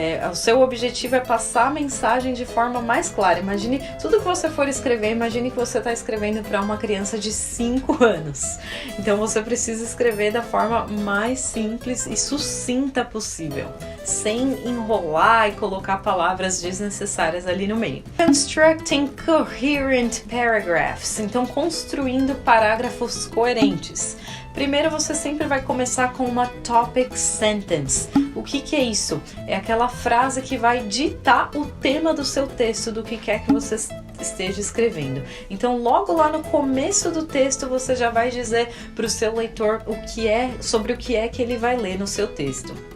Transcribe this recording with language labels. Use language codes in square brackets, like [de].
[pt] O seu objetivo é passar a mensagem de forma mais clara. Imagine, tudo que você for escrever, imagine que você está escrevendo para uma criança de 5 anos. Então você precisa escrever da forma mais simples e sucinta possível, sem enrolar e colocar palavras desnecessárias ali no meio. [en] Constructing coherent paragraphs. [pt] Então, construindo parágrafos coerentes. Primeiro, você sempre vai começar com uma topic sentence. O que é isso? É aquela frase que vai ditar o tema do seu texto, do que quer que você esteja escrevendo. Então, logo lá no começo do texto, você já vai dizer para o seu leitor sobre o que é que ele vai ler no seu texto.